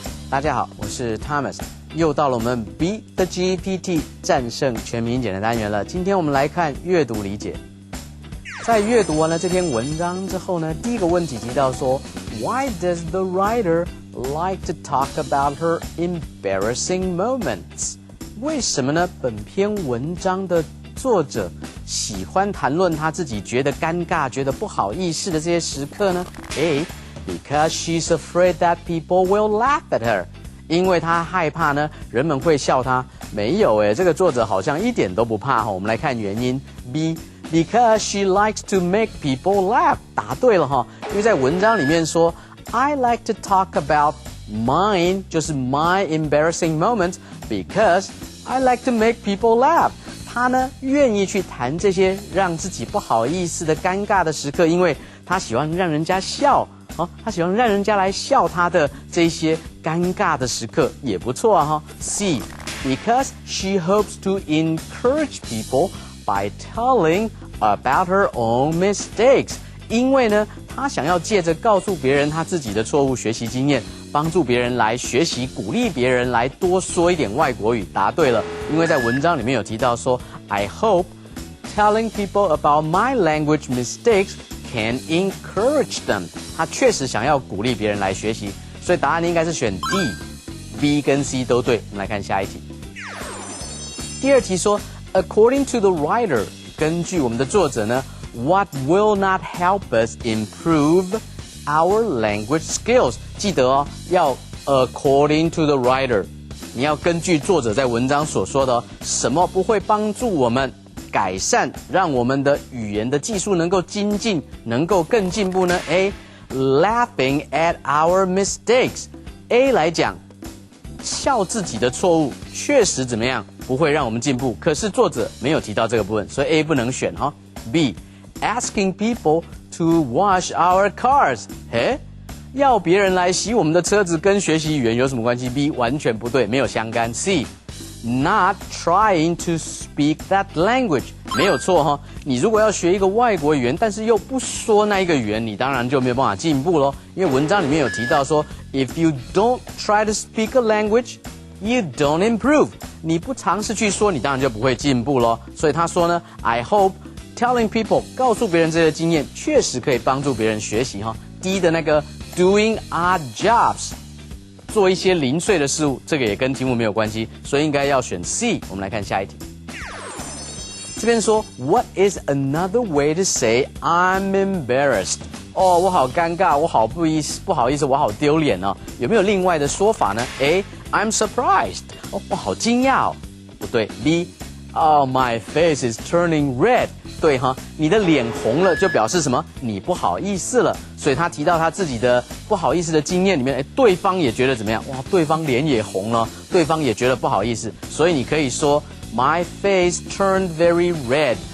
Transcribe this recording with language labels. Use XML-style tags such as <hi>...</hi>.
<zh>大家好，我是 Thomas， 又到了我们 Beat the GPT 战胜全民英检的单元了。今天我们来看阅读理解。在阅读完了这篇文章之后呢，第一个问题提到说 ，</zh> <en>Why does the writer like to talk about her embarrassing moments？</en> <zh>为什么呢？本篇文章的作者喜欢谈论他自己觉得尴尬、觉得不好意思的这些时刻呢 ？A，</zh> <en>because she's afraid that people will laugh at her。</en> <zh>因为她害怕呢，人们会笑她。没有这个作者好像一点都不怕哈。我们来看原因 B。</zh> <en>Because she likes to make people laugh，</en> <zh>答对了哈，因为在文章里面说</zh> <en>I like to talk about mine，</en> <zh>就是</zh> <en>my embarrassing moment because I like to make people laugh。</en> <zh>他呢愿意去谈这些让自己不好意思的尴尬的时刻，因为他喜欢让人家笑他喜欢让人家来笑他的这些尴尬的时刻也不错啊哈。 C，</zh> <en>because she hopes to encourage people。 By telling about her own mistakes，</en> <zh>因为呢，她想要借着告诉别人她自己的错误学习经验，帮助别人来学习，鼓励别人来多说一点外国语。答对了，因为在文章里面有提到说</zh> <en>，I hope telling people about my language mistakes can encourage them。</en> <zh>她确实想要鼓励别人来学习，所以答案应该是选 D。B 跟 C 都对。我们来看下一题。第二题说。</zh> <en>According to the writer，</en> <zh>根据我们的作者呢</zh> <en>，What will not help us improve our language skills？</en> <zh>记得哦，要</zh> <en>according to the writer，</en> <zh>你要根据作者在文章所说的什么不会帮助我们改善，让我们的语言的技术能够精进，能够更进步呢 ？A，</zh> <en>laughing at our mistakes。</en> <zh>A 来讲，笑自己的错误确实怎么样？不会让我们进步，可是作者没有提到这个部分，所以 A 不能选哈。 B，</zh> <en>asking people to wash our cars，</en> <zh>要别人来洗我们的车子跟学习语言有什么关系 ？B 完全不对，没有相干。 C，</zh> <en>not trying to speak that language，</en> <zh>没有错哈。你如果要学一个外国语言，但是又不说那一个语言，你当然就没有办法进步咯。因为文章里面有提到说</zh> <en>，if you don't try to speak a language，you don't improve。</en> <zh>你不尝试去说，你当然就不会进步咯。所以他说呢 ，</zh> <en>I hope telling people</en> <zh>告诉别人这些经验，确实可以帮助别人学习哈。 D 的那个</zh> <en>doing odd jobs，</en> <zh>做一些零碎的事物，这个也跟题目没有关系，所以应该要选 C。我们来看下一题。这边说</zh> <en>What is another way to say I'm embarrassed？</en> <zh>哦，我好尴尬，我好不好意思，我好丢脸哦。有没有另外的说法呢 ？A，</zh> <en>I'm surprised。</en> <zh>哦，我好惊讶哦。不对。B，</zh> <en>my face is turning red。</en> <zh>对哈，你的脸红了，就表示什么？你不好意思了。所以他提到他自己的不好意思的经验里面，对方也觉得怎么样？哇，对方脸也红了，对方也觉得不好意思。所以你可以说</zh> <en>My face turned very red。</en>